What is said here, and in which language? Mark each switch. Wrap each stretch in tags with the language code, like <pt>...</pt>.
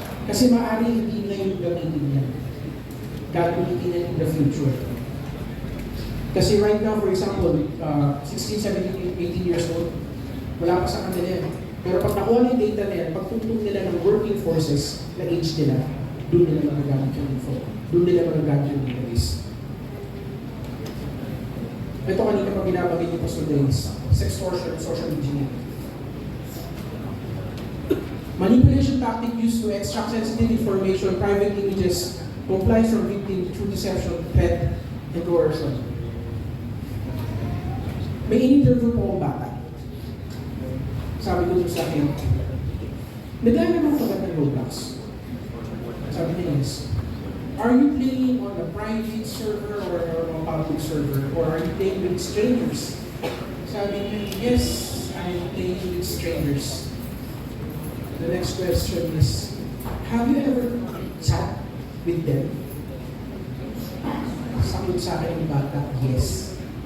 <tl>Kasi maaari hindi ngayon gamitin yan. Gagamitin yan</tl> <en>in the future.</en> <tl>Kasi</tl> <en>right now, for example,</en> <tl>16, 17, 18 years old, wala pa sa kanila yan. Pero pag nakuha na yung data na yan, pagtutong nila ng working forces na age nila, doon nila magagamit yung info. Doon nila magagamit yung database. Ito kanina pa binabagay yung Pastor Dennis,</tl> <en>sextortion, social engineering. Manipulation tactic used to extract sensitive information, private images, compliance from victim through deception, threat, and coercion.</en> <tl>May in-interview po akong bata. Sabi ko sa akin, naglaan naman pagkat ng Roblox. Sabi niya, yes.</tl> <en>Are you playing on a private server or a public server? Or are you playing with strangers?</en> <tl>Sabi niya,</tl> <en>yes, I'm playing with strangers. The next question is, have you ever chat with them?</en> <tl>Sagot sa akin ng bata, yes.</tl>